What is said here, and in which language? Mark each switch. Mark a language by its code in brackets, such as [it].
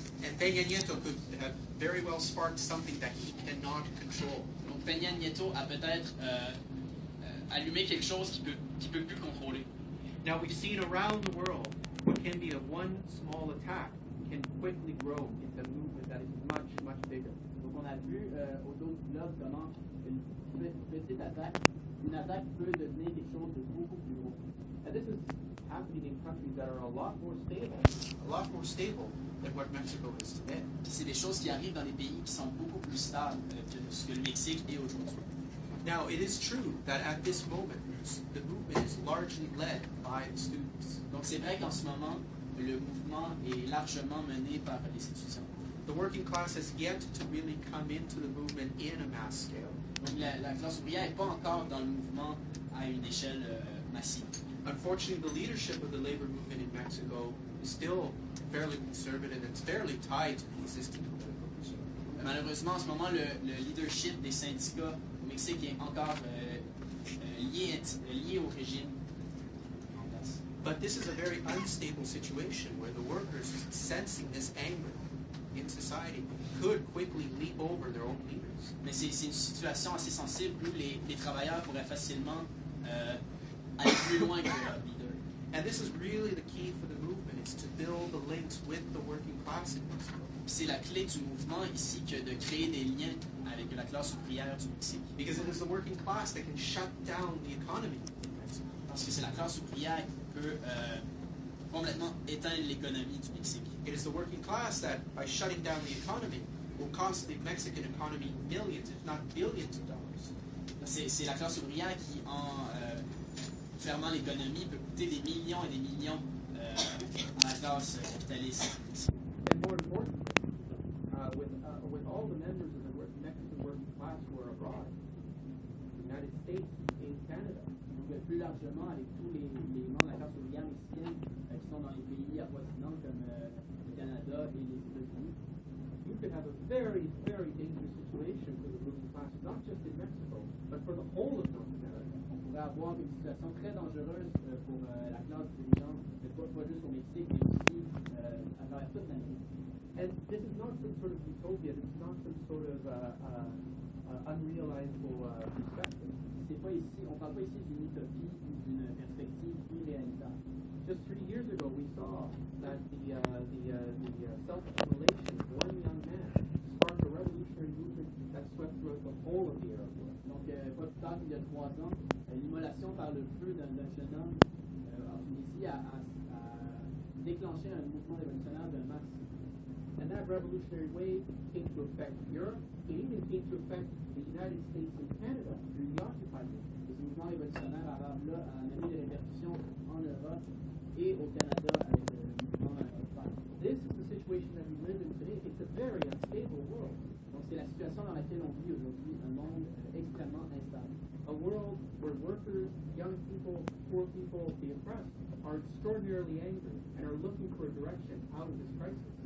[en] And Peña Nieto could have very well sparked something that he cannot control. [fr] Donc Peña Nieto a peut-être allumé quelque chose qu'il peut plus contrôler. [en] Now we've seen around the world what can be a one small attack can quickly grow into a movement that is much, much bigger. [fr] Donc on a vu autour du globe comment une petite attaque, une attaque peut devenir quelque chose de beaucoup plus gros. [en] And this is happening in countries that are a lot more stable than what Mexico is today. [fr] Puis c'est des choses qui arrivent dans des pays qui sont beaucoup plus stables que ce que le Mexique est aujourd'hui. [en] Now, it is true that at this moment, the movement is largely led by the students. [fr] Donc c'est vrai qu'en ce moment, le mouvement est largement mené par les étudiants. [en] The working class has yet to really come into the movement in a mass scale. [fr] Donc la classe ouvrière n'est pas encore dans le mouvement à une échelle massive. [en] Unfortunately, the leadership of the labor movement in Mexico is still fairly conservative and it's fairly tied to the existing political regime. [fr] Malheureusement, en ce moment, le leadership des syndicats au Mexique est encore lié au régime en place. [en] But this is a very unstable situation where the workers, sensing this anger in society, could quickly leap over their own leaders. [fr] Mais c'est une situation assez sensible où les travailleurs pourraient facilement aller plus loin que leur leader. [en] And this is really the key for the movement, is to build the links with the working class in Mexico. [fr] C'est la clé du mouvement ici que de créer des liens avec la classe ouvrière du Mexique. [en] Because it is the working class that can shut down the economy in Mexico. [fr] Parce que c'est la classe ouvrière qui peut complètement éteindre l'économie du Mexique. [en] It is the working class that, by shutting down the economy, will cost the Mexican economy millions, if not billions of dollars. [fr] C'est la classe ouvrière qui, en fermant l'économie, peut coûter des millions et des millions à la classe capitaliste. [en] And more importantly, with all the members of the Mexican working class who are abroad, the United States, in Canada, [fr] Donc plus largement avec tous les membres de la classe ouvrière mexicaine qui sont dans les pays avoisinants comme le Canada et les États-Unis, [en] you could have a very, very dangerous situation for the working class, not just in Mexico, but for the whole of North America. [fr] on pourrait avoir une situation très dangereuse pour la classe dirigeante, pas juste au Mexique, mais aussi à travers toute l'Amérique. [en] And this is not some sort of utopia, this is not some sort of unrealizable perspective. [fr] C'est pas ici, on parle pas ici d'une utopie ou d'une perspective irréalisable. [en] Just 3 years ago, we saw that the self-immolation of one young man sparked a revolutionary movement that swept throughout the whole of the Arab world. [fr] Donc pas plus tard qu'il y a 3 ans, l'immolation par le feu d'un jeune homme en Tunisie a déclenché un mouvement révolutionnaire de masse. [en] And that revolutionary wave came to affect Europe. It even came to affect the United States and Canada during the occupied movement. [fr] Ce mouvement révolutionnaire arabe-là a amené des répercussions en Europe et au Canada avec le mouvement occupant. [en] This is the situation that we live in today. It's a very unstable world. [fr] Donc c'est la situation dans laquelle on vit aujourd'hui, un monde extrêmement instable. [en] A world where workers, young people, poor some people, the oppressed, are extraordinarily angry and are looking for a direction out of this crisis.